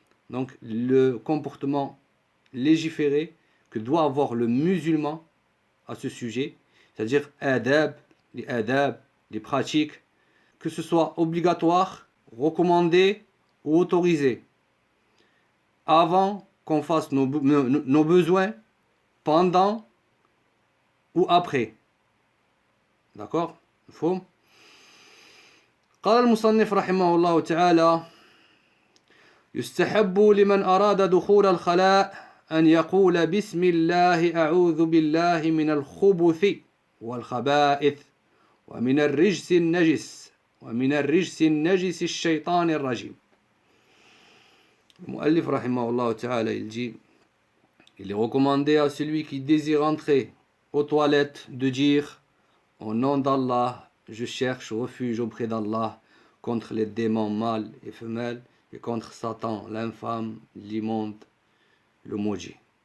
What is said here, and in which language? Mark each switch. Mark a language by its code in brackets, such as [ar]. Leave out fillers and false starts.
[fr] Donc le comportement légiféré que doit avoir le musulman à ce sujet, c'est-à-dire adab, les pratiques, que ce soit obligatoire, recommandé ou autorisé, avant qu'on fasse nos besoins, pendant ou après. D'accord? [ar] مفهوم؟ قال المصنف رحمه الله تعالى: يستحب لمن أراد دخول الخلاء أن يقول بسم الله أعوذ بالله من الخبث والخبائث ومن الرجس النجس الشيطان الرجيم. المؤلف رحمه الله تعالى [fr] il dit: il est recommandé à celui qui désire entrer aux toilettes de dire au nom d'Allah, je cherche refuge auprès d'Allah contre les démons mâles et femelles et contre Satan, l'infâme, l'immonde, le maudit.